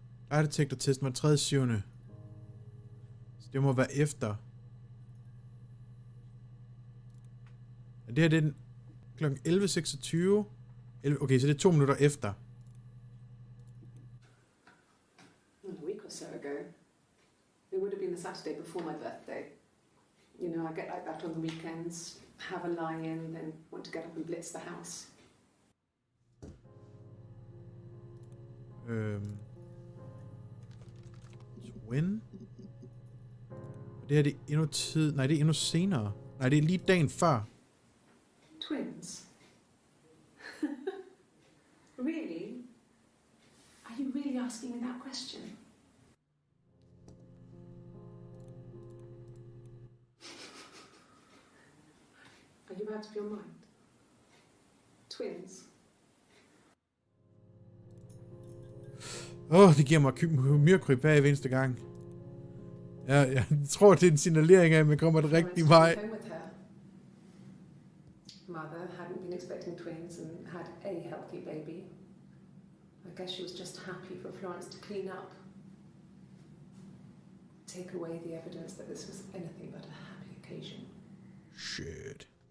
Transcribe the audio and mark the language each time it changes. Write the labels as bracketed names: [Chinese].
[Danish] Lejedetektortesten var 3. 7. Så det må være efter. Det her, det er kl. 11.26. Okay, så det er 2 minutter efter. [English] A week or so ago. It would have been the Saturday before my birthday. You know, I get like that on the weekends, have a lie-in, then want to get up and blitz the house. [Danish] When? Det her, det er endnu tid... Nej, det er endnu senere. Nej, det er lige dagen før. [English] Twins? Really? Are you really asking me that question? Are you out of your mind? Twins? [Danish] Det giver mig myrkryb hver eneste gang. Jeg tror, det er en signalering af, at man kommer den rigtige vej. [English] Mother hadn't been expecting twins and had a healthy baby. I guess she was just happy for Florence to clean up. Take away the evidence that this was anything but a happy occasion. Shit.